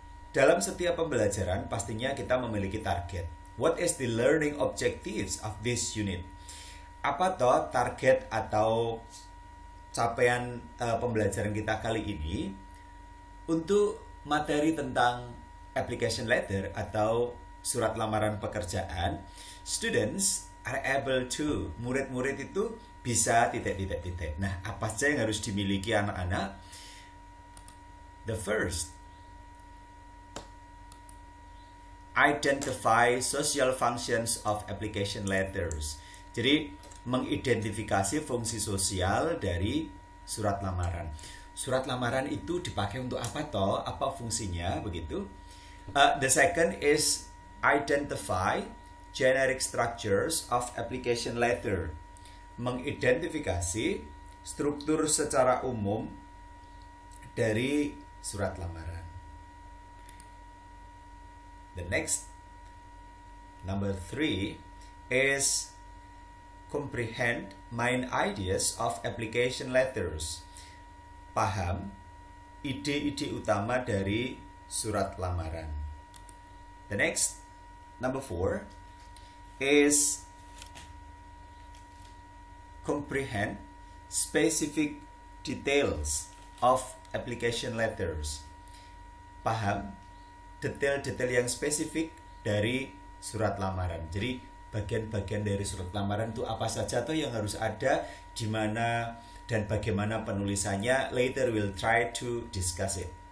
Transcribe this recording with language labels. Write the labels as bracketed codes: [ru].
[id] Dalam setiap pembelajaran pastinya kita memiliki target. [en] What is the learning objectives of this unit? [id] Apa toh target atau capaian pembelajaran kita kali ini untuk materi tentang application letter atau surat lamaran pekerjaan? [en] Students are able to, [id] murid-murid itu bisa titik. Nah, apa saja yang harus dimiliki anak-anak? [en] The first, identify social functions of application letters. [id] Jadi, mengidentifikasi fungsi sosial dari surat lamaran. Surat lamaran itu dipakai untuk apa toh? Apa fungsinya? Begitu. [en] The second is identify generic structures of application letter. [id] Mengidentifikasi struktur secara umum dari surat lamaran. [en] The next, number 3, is comprehend main ideas of application letters. [id] Paham ide-ide utama dari surat lamaran. [en] The next, number 4, is comprehend specific details of application letters. [id] Paham detail-detail yang spesifik dari surat lamaran. Jadi bagian-bagian dari surat lamaran itu apa saja tuh yang harus ada, di mana dan bagaimana penulisannya. [en] Later we'll try to discuss it.